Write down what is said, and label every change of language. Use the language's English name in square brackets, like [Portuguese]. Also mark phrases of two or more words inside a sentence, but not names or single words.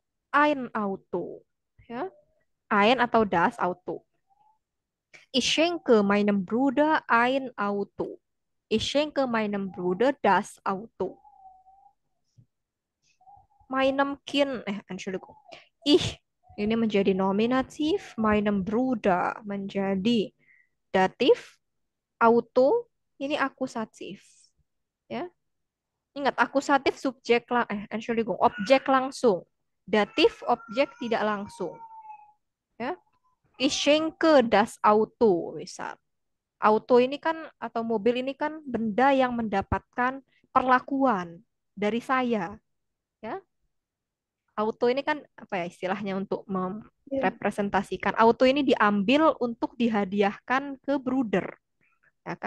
[German] Ein Auto. Ya. Ein atau das Auto. Ich schenke meinem Bruder ein Auto. Ich schenke meinem Bruder das Auto. meinem Kind, Entschuldigung. [Indonesian] Ich ini menjadi nominatif, [German] meinem Bruder [Indonesian] menjadi datif, auto ini akusatif. Ya, ingat akusatif subjek Entschuldigung, objek langsung. Datif objek tidak langsung. Ya, [German] ich schenke das Auto misal. [Indonesian] Auto ini kan atau mobil ini kan benda yang mendapatkan perlakuan dari saya, ya. Auto ini kan apa ya istilahnya untuk Iya. merepresentasikan. Auto ini diambil untuk dihadiahkan ke bruder, ya kan?